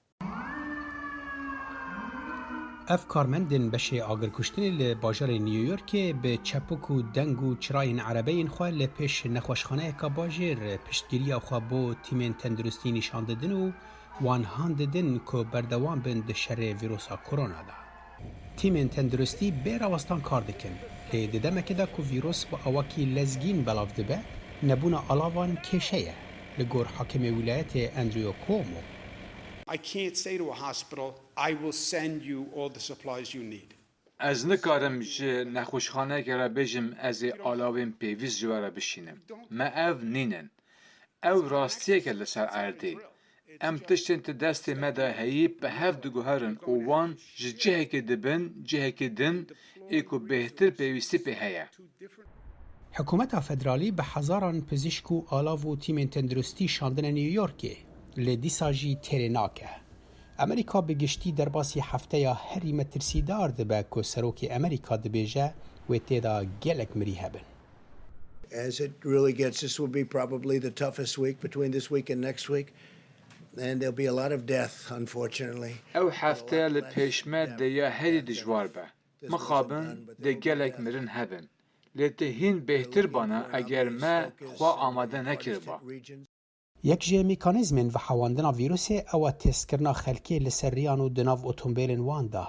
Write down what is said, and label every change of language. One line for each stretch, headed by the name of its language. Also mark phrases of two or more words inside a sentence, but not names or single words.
Kurdish: Ev karmendên beşê agirkuştinê li bajarê New Yorkê bi çepuk û deng û çirayên erebeyên xwe li pêş nexweşxaneyeka bajêr piştgiriya xwe bo tîmên tenduristî nîşan didin û wan han didin ku berdewam bin di şerê vîrosa korona da. Tîmên tenduristî bê rawestan kar dikin lê di demekê de ku vîros bi awakî lezgîn belav dibe nebûna alavan kêşe ye li gor hakimê wilayetê Andrew Cuomo.
English: I can't say to a hospital, I will send you all the supplies you need.
Kurdish: Ez nikarim ji nexweşxaneyeke re bêjim ez ê alavên pêvîst ji we re bişînim. Me ev nînin. Ew rastiyeke li ser erdê. Em tiştên ti destê me de heyî bi hev diguherin û wan ji cihekê dibin cihekê din ê ku bêhtir pêwîstî pê heye. Hikûmeta federalî bi hezaran pizîşk û alav û tîmên tenduristî şandine New Yorkê lê dîsa jî têrê nake. Amerîka bi giştî derbasî hefteya herî metirsîdar dibe ku serokê Amerîka dibêje wê têda gelek mirî hebin.
English: As it really gets, this will be probably the toughest week between this week and next week. And there'll be a lot of death, unfortunately.
Kurdish: Ew hefteya li pêşme de ya herî dijwar be. Mixabin de gelek mirin hebin. Lê te hîn bêhtir bana eger me xwe amade nekiriba. Yek ji mîkanîzmên vihewandina vîrusê ew e têskirina xelkê li ser riyan û di nav otomobîlên wan da.